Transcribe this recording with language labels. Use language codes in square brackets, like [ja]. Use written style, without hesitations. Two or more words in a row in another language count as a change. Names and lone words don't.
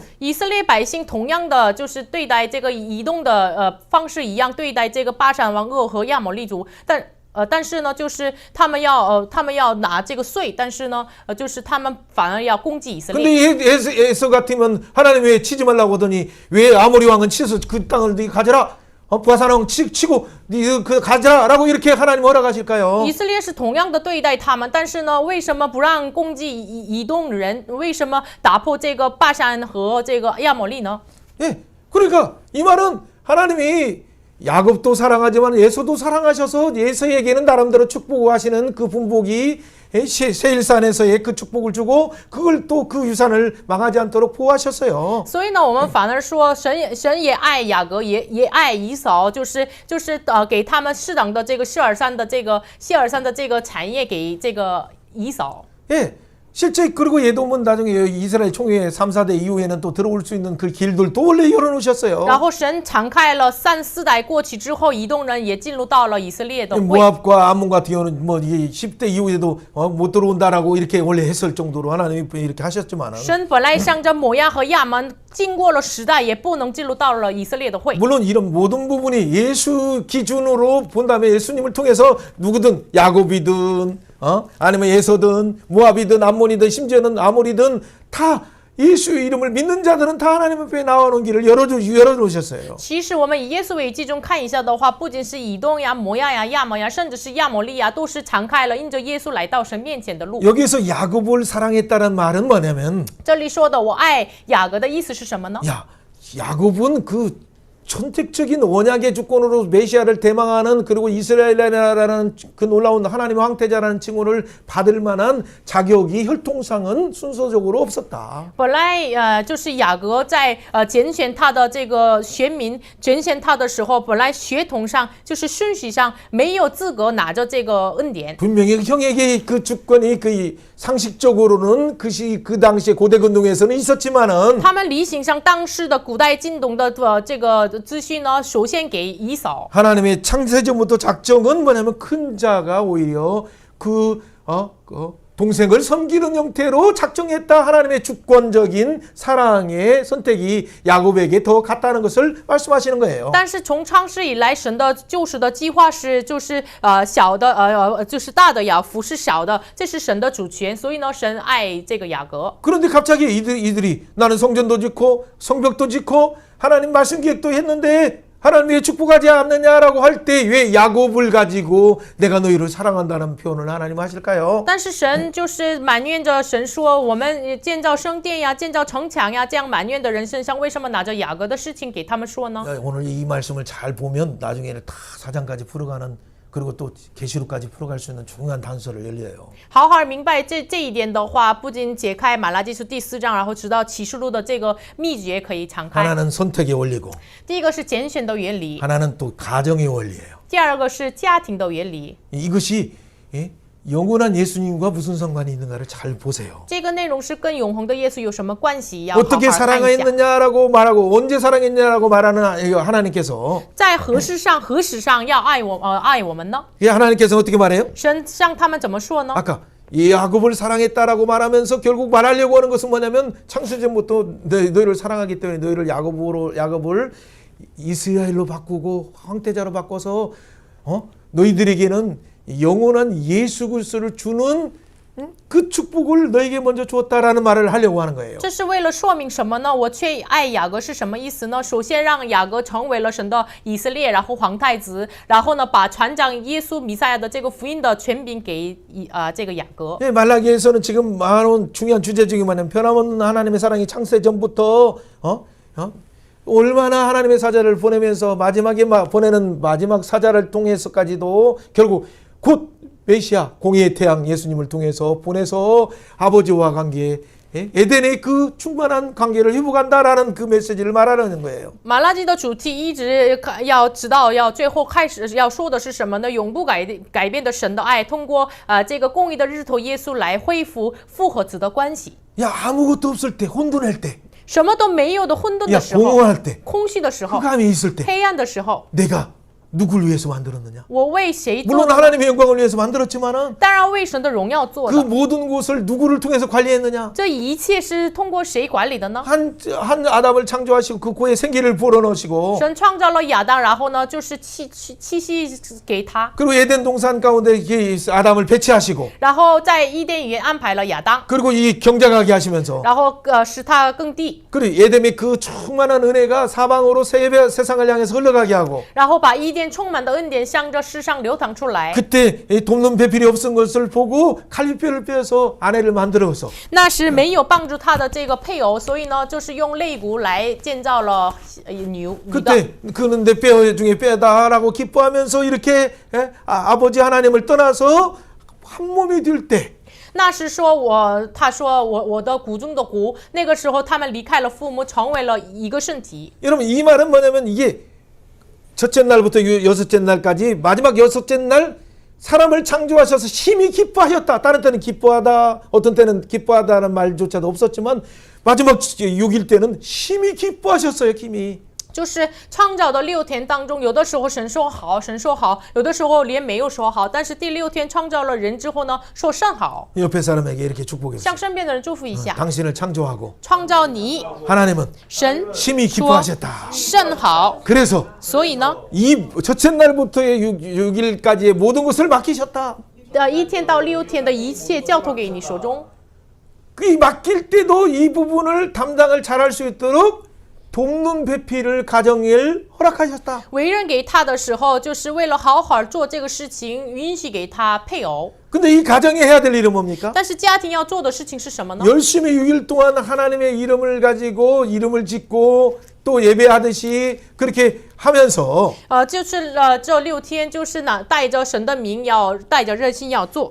[zh] 以色列百姓同样的就是对待这个以东的方式一样对待这个巴珊王噩和亚摩利族，但是呢，就是他们要拿这个税，但是呢，就是他们反而要攻击以色列。 [ko] 근데 에서 같으면 하나님 왜 치지 말라고 하더니 왜 아모리 왕은 치서 그 땅을 네 가져라. 바산왕 치고 네 그 가져라라고 이렇게 하나님 허락하실까요? [zh] 以色列是同样的对待他们，但是呢，为什么不让攻击以东人？为什么打破这个巴珊和这个亚摩利呢？ [ko] 예, 그러니까 이 말은 하나님이 야곱도 사랑하지만 예수도 사랑하셔서 예수에게는 나름대로 축복하시는 그 분복이 세일산에서의 그 축복을 주고 그걸 또 그 유산을 망하지 않도록 보호하셨어요. [zh] 所以呢，我们反而说神也爱雅各，也爱以扫，就是给他们适当的这个谢尔山的这个产业给这个以扫。 [ko] 예. 실제 그리고 에돔은 나중에 이스라엘 총회 3, 4대 이후에는 또 들어올 수 있는 그 길들도 원래 열어놓으셨어요. [zh] 然后神敞开了3、4代过去之后，以东人也进入到了以色列的会。 [ko] 모압과 암몬 같은 경우는 뭐 이게 10대 이후에도 못 들어온다라고 이렇게 원래 했을 정도로 하나님이 이렇게 하셨지만은 [zh] 神本来向着摩押和亚门，经过了10代，也不能进入到了以色列的会。 [ko] 물론 이런 모든 부분이 예수 기준으로 본다면 예수님을 통해서 누구든 야곱이든 아니면 에서든 모압이든 암몬이든 심지어는 아모리든 다 예수의 이름을 믿는 자들은 다 하나님 앞에 나오는 길을 열어놓으셨어요. [zh] 其实我们以耶稣为基中看一下的话，不仅是以东呀、摩押呀、亚门呀，甚至是亚摩利呀，都是敞开了因着耶稣来到神面前的路。 [ko] 여기서 야곱을 사랑했다는 말은 뭐냐면 [zh] 这里说的我爱雅各的意思是什么呢？ [ko] 야곱은 그 선택적인 언약의 주권으로 메시아를 대망하는 그리고 이스라엘이라는 그 놀라운 하나님의 황태자라는 칭호를 받을 만한 자격이 혈통상은 순서적으로 없었다. [zh] 本来就是雅各在拣选他的这个选民，拣选他的时候，本来血统上就是顺序上没有资格拿着这个恩典。 [ko] 분명히 형에게 그 주권이 그 상식적으로는 그 당시에 고대근동에서는 있었지만은 [zh] 他们理性上当时的古代晋东的这个资讯呢，首先给以扫。 [ko] 하나님의 창세전부터 작정은 뭐냐면 큰 자가 오히려 그 동생을 섬기는 형태로 작정했다. 하나님의 주권적인 사랑의 선택이 야곱에게 더 같다는 것을 말씀하시는 거예요. [zh] 但是从创世以来，神的救赎的计划是就是小的就是大的要服侍小的，这是神的主权，所以呢，神爱这个雅各。 [ko] 그런데 갑자기 이들이 나는 성전도 짓고 성벽도 짓고 하나님 말씀 기획도 했는데 하나님 왜 축복하지 않느냐라고 할 때 왜 야곱을 가지고 내가 너희를 사랑한다는 표현을 하나님 하실까요? [zh] 但是神就是埋怨着神说，我们建造圣殿呀，建造城墙呀，这样埋怨的人身上，为什么拿着雅各的事情给他们说呢？ [ko] 오늘 이 말씀을 잘 보면 나중에는 다 사장까지 풀어가는 그리고 또 계시록까지 풀어갈 수 있는 중요한 단서를 열려요. [zh] 好好明白这一点的话，不仅解开马拉基书第4章，然后直到启示录的这个秘诀可以敞开。 [ko] 하나는 선택의 원리고 [zh] 第一个是拣选的原理， [ko] 하나는 또 가정의 원리예요. [zh] 第二个是家庭的原理。 [ko] 이것이 영원한 예수님과 무슨 상관이 있는가를 잘 보세요. [zh] 这个内容是跟永恒的耶稣有什么关系？要好好 [ko] 어떻게 [zh] 看一下。 [ko] 사랑했느냐라고 말하고 언제 사랑했냐라고 말하는 하나님께서 [zh] 在何事上要爱我们呢？ [ko] 하나님께서 어떻게 말해요? [zh] 神让他们怎么说呢？ [ko] 아까 야곱을 사랑했다라고 말하면서 결국 말하려고 하는 것은 뭐냐면 창세전부터 너희를 사랑하기 때문에 너희를 야곱을 이스라엘로 바꾸고 황태자로 바꿔서 너희들에게는 영원한 예수 그리스도를 주는 그 축복을 너에게 먼저 주었다라는 말을 하려고 하는 거예요. [zh] 这是为了说明什么呢？我却爱雅各是什么意思呢？首先让雅各成为了神的以色列，然后皇太子，然后呢，把传讲耶稣弥赛亚的这个福音的权柄给这个雅各。 [ko] 네, 말라기에서는 지금 많은 중요한 주제 중에 뭐냐면 변함없는 하나님의 사랑이 창세 전부터 얼마나 하나님의 사자를 보내면서 마지막에 보내는 마지막 사자를 통해서까지도 결국 곧 메시아 공의의 태양 예수님을 통해서 보내서 아버지와 관계 에덴의 그 충만한 관계를 회복한다라는 그 메시지를 말하는 거예요. [zh] 马拉基的主题一直要知道，要最后开始要说的是什么呢？永不改变的神的爱，通过这个公义的日头耶稣来恢复复合子的关系。 [ko] 야 아무것도 없을 때 혼돈할 때, [zh] 什么都没有的混沌 [ko] 야 [zh] 的时候， [ko] 공허할 때, [zh] 空虚的时候， [ko] 흑암이 있을 때 [zh] 黑暗的时候， [ko] 내가 누굴 위해서 만들었느냐? [zh] 我为谁做 [ko] 물론 [zh] 呢？ [ko] 하나님의 영광을 위해서 만들었지만은 [zh] 当然为神的荣耀做 [ko] 그 [zh] 的。 [ko] 모든 곳을 누구를 통해서 관리했느냐? [zh] 这一切是通过谁管理的呢？ [ko] 한 아담을 창조하시고 그 코에 생기를 불어넣으시고 [zh] 神创造了亚当，然后呢，就是气息给他， [ko] 그리고 에덴 동산 가운데 이 아담을 배치하시고 [zh] 然后在伊甸园安排了亚当， [ko] 그리고 이 경작하게 하시면서 [zh] 然后使他耕地， [ko] 그리고 에덴의 그 충만한 은혜가 사방으로 세상을 향해서 흘러가게 하고 [zh] 然后把伊甸充满的恩典向着世上流淌出来。 [ko] 그때 이 돕는 배필이 없은 것을 보고 칼비뼈를 빼서 아내를 만들어서 [zh] 那是没有帮助他的这个配偶，所以呢，就是用肋骨来建造了女的。 [ko] 그때 그는 내 뼈 중에 뼈다라고 기뻐하면서 이렇게 아버지 하나님을 떠나서 한 몸이 될 때 [zh] 那是说他说我的骨中的骨，那个时候他们离开了父母，成为了一个身体。 [ko] 여러분 이 말은 뭐냐면 이게 첫째 날부터 여섯째 날까지 마지막 여섯째 날 사람을 창조하셔서 심히 기뻐하셨다. 다른 때는 기뻐하다, 어떤 때는 기뻐하다는 말조차도 없었지만 마지막 6일 때는 심히 기뻐하셨어요. 힘이. [zh] 就是创造的6天当中，有的时候神说好，有的时候连没有说好，但是第6天创造了人之后呢，说甚好。 [ko] 옆에 사람에게 이렇게 축복해 [zh] 向 [ko] 주세요. [zh] 身边的人祝福一下， [ko] 당신을 창조하고 [zh] 创造你， [ko] 하나님은 [zh] 神 [ko] 심히 [zh] 说 [ko] 기뻐하셨다. [zh] 甚好， [ko] 그래서 [zh] 所以呢， [ko] 이 첫째 날부터의 6일까지의 모든 것을 맡기셨다. [zh] 1 天到6天的一切交托给你手中。 [ko] 이 맡길 때도 이 부분을 담당을 잘할 수 있도록 돕는 배필을 가정을 허락하셨다. [zh] 委任给他的时候，就是为了好好做这个事情，允许给他配偶。 [ko] 근데 이 가정이 해야 될 일은 뭡니까? [zh] 但是家庭要做的事情是什么呢？ [ko] 열심히 6일 동안 하나님의 이름을 가지고 이름을 짓고 또 예배하듯이 그렇게 하면서 [zh] 就是这6天，就是带着神的名，要带着热心要做。